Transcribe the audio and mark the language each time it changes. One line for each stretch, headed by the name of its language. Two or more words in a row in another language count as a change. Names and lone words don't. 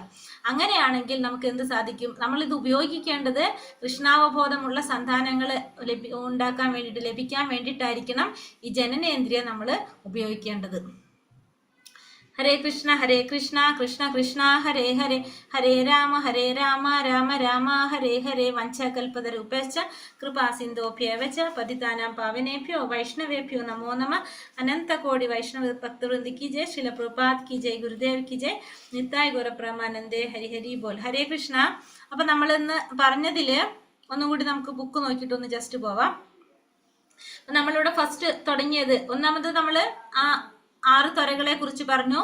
Malayalam: അങ്ങനെയാണെങ്കിൽ നമുക്ക് എന്ത് സാധിക്കും? നമ്മൾ ഇത് ഉപയോഗിക്കേണ്ടത് കൃഷ്ണാവബോധമുള്ള സന്താനങ്ങൾ ഉണ്ടാക്കാൻ വേണ്ടിയിട്ട്, ലഭിക്കാൻ വേണ്ടിയിട്ടായിരിക്കണം ഈ ജനനേന്ദ്രിയം നമ്മൾ ഉപയോഗിക്കേണ്ടത്.
Sanskrit: ഹരേ കൃഷ്ണ കൃഷ്ണ കൃഷ്ണ ഹരേ ഹരേ, ഹരേ രാമ രാമ രാമ ഹരേ ഹരേ. വഞ്ചകൽപതരൂപശ്ച കൃപാ സിന്ധോഭ്യേവ ച പതിതാനാം പാവനേഭ്യോ വൈഷ്ണവേഭ്യോ നമോ നമഃ.
Hindi: अनन्तकोटि वैष्णव भक्तवृन्द की जय। श्रील प्रभुपाद की जय। गुरुदेव की जय.
Bangla: নিতাই গৌরপ্রেমানন্দে। হরি হরি বোল। হরে কৃষ্ণ.
Malayalam: അപ്പൊ നമ്മൾ ഇന്ന് പറഞ്ഞതില് ഒന്നുകൂടി നമുക്ക് ബുക്ക് നോക്കിയിട്ടൊന്ന് ജസ്റ്റ് പോവാം. നമ്മളിവിടെ ഫസ്റ്റ് തുടങ്ങിയത് ഒന്നാമത് നമ്മള് 6 ത്വരകളെ കുറിച്ച് പറഞ്ഞു.